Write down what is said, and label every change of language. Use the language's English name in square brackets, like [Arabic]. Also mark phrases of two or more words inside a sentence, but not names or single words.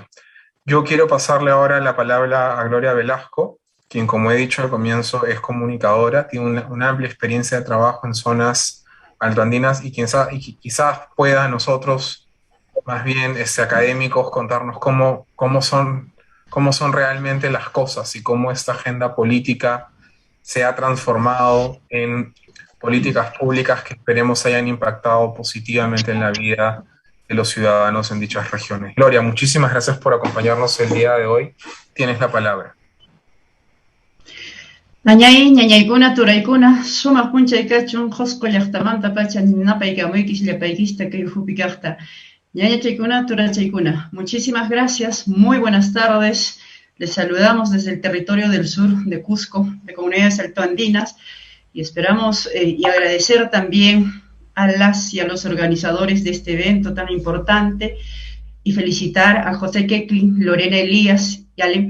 [Spanish] Yo quiero pasarle ahora la palabra a Gloria Velasco, quien, como he dicho al comienzo, es comunicadora, tiene una amplia experiencia de trabajo en zonas altoandinas y quizás pueda a nosotros, más bien académicos, contarnos cómo son realmente las cosas y cómo esta agenda política se ha transformado en políticas públicas que esperemos hayan impactado positivamente en la vida de los ciudadanos en dichas regiones. Gloria, muchísimas gracias por acompañarnos el día de hoy. Tienes la palabra. [Quechua] Ñañay, ñañaykuna, turaykuna, sumaq punchaykachun, hosco llaqtamanta pacha napaykamuykis llapaykista kay hupi kaqta. Ñañachaykuna, turachaykuna. [Spanish] Muchísimas gracias, muy buenas tardes. Les saludamos desde el territorio del sur de Cusco, de comunidades altoandinas, y esperamos y agradecer también a las y a los organizadores de este evento tan importante y felicitar a José Kecklin, Lorena Elías ¿vale?